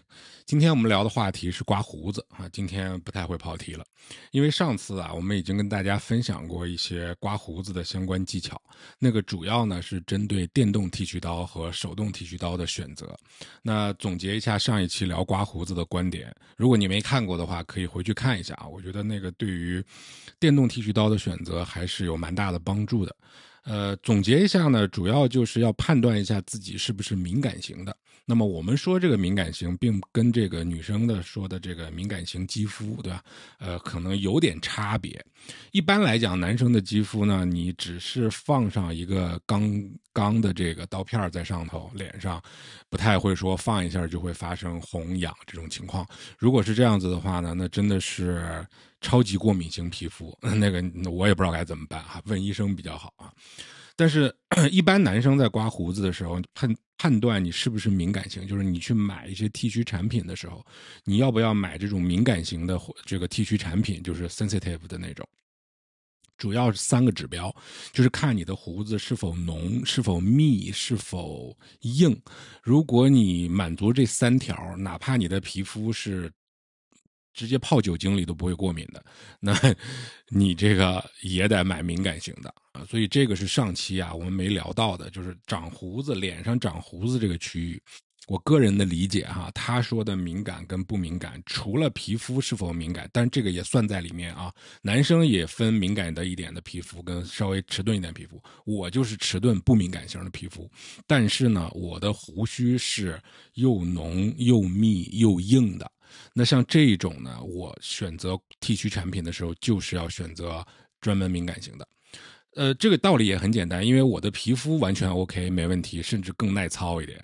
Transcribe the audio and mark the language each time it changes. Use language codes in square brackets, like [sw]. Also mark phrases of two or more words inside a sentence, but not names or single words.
[zh] 今天我們聊的話題是刮鬍子啊，今天不太會跑題了，因為上次我們已經跟大家分享過一些刮鬍子的相關技巧，那個主要呢是針對電動剃鬚刀和手動剃鬚刀的選擇。那總結一下上一期聊刮鬍子的觀點，如果你沒看過的話，可以回去看一下啊，我覺得那個對於電動剃鬚刀的選擇還是有蠻大的幫助的。總結一下呢，主要就是要判斷一下自己是不是敏感型的。那麼我们說这個敏感型，并跟这個女生的說的這個敏感型肌膚，對吧？可能有點差別。一般來講，男生的肌膚呢，你只是放上一個鋼的這個刀片在上頭，臉上不太會說放一下就會發生紅癢這種情況。如果是這樣子的話呢，那真的是超級過敏型皮膚，那個我也不知道該怎麼辦啊，問醫生比較好啊。但是一般男生在刮鬍子的時候判斷你是不是敏感型，就是你去買一些剃鬚產品的時候，你要不要買這種敏感型的這個剃鬚產品，就是 sensitive 的那種。主要是3個指標，就是看你的鬍子是否濃、是否密、是否硬。如果你滿足這3條，哪怕你的皮膚是直接泡酒精裡都不會過敏的，那你這個也得買敏感型的啊。所以這個是上期我們沒聊到的，就是長鬍子、臉上長鬍子這個區域。我個人的理解他說的敏感跟不敏感，除了皮膚是否敏感，但這個也算在裡面啊。男生也分敏感的一點的皮膚跟稍微遲鈍一點的皮膚，我就是遲鈍不敏感型的皮膚，但是呢，我的鬍鬚是又濃又密又硬的。那像這種呢，我選擇剃鬚產品的時候，就是要選擇專門敏感型的。這個道理也很簡單，因為我的皮膚完全 OK， 沒問題，甚至更耐操一點。